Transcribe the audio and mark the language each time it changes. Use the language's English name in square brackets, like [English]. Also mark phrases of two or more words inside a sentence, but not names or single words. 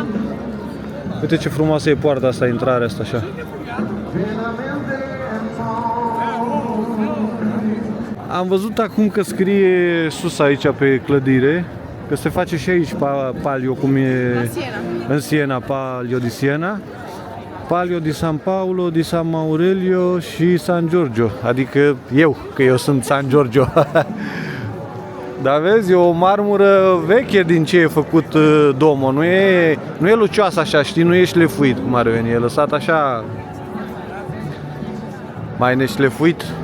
[Romanian] Uite ce frumoasă e poarta asta, intrarea asta așa. Am văzut acum că scrie sus aici pe clădire că se face și aici palio, cum e în Siena, [Italian] palio di Siena, palio di San Paolo, di San Maurelio [Romanian] și San Giorgio, adică eu, că eu sunt San Giorgio. Dar vezi, e o marmură veche din ce e făcut Duomo, nu e lucioasă așa, știi, nu e șlefuit cum ar veni, e lăsat așa mai neșlefuit.